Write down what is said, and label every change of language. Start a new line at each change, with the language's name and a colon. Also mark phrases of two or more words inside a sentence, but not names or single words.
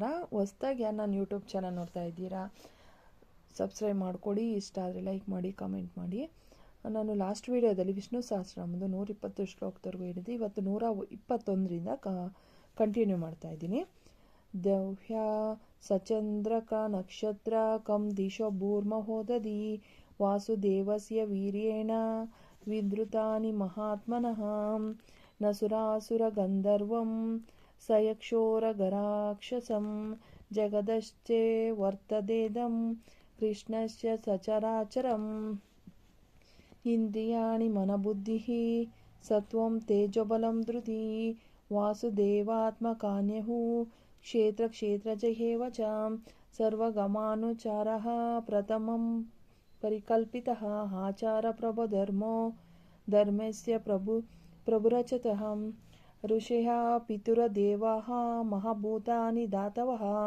Kannada: ಹೊಸ್ದಾಗಿ ಯಾರು ನಾನು ಯೂಟ್ಯೂಬ್ ಚಾನಲ್ ನೋಡ್ತಾ ಇದ್ದೀರಾ, ಸಬ್ಸ್ಕ್ರೈಬ್ ಮಾಡಿಕೊಡಿ. ಇಷ್ಟ ಆದರೆ ಲೈಕ್ ಮಾಡಿ, ಕಮೆಂಟ್ ಮಾಡಿ. ನಾನು ಲಾಸ್ಟ್ ವೀಡಿಯೋದಲ್ಲಿ ವಿಷ್ಣು ಸಹಸ್ರನಾಮದ 120 ಶ್ಲೋಕದವರೆಗೂ ಹೇಳಿದೆ. ಇವತ್ತು 121ರಿಂದ ಕಂಟಿನ್ಯೂ ಮಾಡ್ತಾ ಇದ್ದೀನಿ.
Sanskrit: ದೌಹ್ಯ ಸಚಂದ್ರಕ ನಕ್ಷತ್ರ ಕಂ ದಿಶೋ ಭೂರ್ಮಹೋದದಿ ವಾಸುದೇವಸ್ಯ ವೀರ್ಯೇಣ ವಿಧೃತಾನಿ ಮಹಾತ್ಮನಃ ನಸುರಾಸುರ ಗಂಧರ್ವಂ ಸಯಕ್ಷೋರಗರಾಕ್ಷಸಂ ಜಗದಶ್ಚೇ ವರ್ತದೇದಂ ಕೃಷ್ಣಸ್ಯ ಸಚರಾಚರಂ ಇಂದ್ರಿಯಾಣಿ ಮನಬುದ್ಧಿಃ ಸತ್ವಂ ತೇಜೋಬಲಂ ಧೃತಿ ವಾಸುದೇವಾತ್ಮಕಾನ್ಯಃ ಕ್ಷೇತ್ರಕ್ಷೇತ್ರಜಯೇವ ಚ ಸರ್ವಗಮಾನುಚಾರಃ ಪ್ರಥಮಂ ಪರಿಕಲ್ಪಿತಃ ಆಚಾರಪ್ರಭೋ ಧರ್ಮಸ್ಯ ಪ್ರಭುರಚತಃ ಋಷಯಃ ಪಿತುರದೇವಾಃ ಮಹಾಭೂತಾನಿ ಧಾತವಃ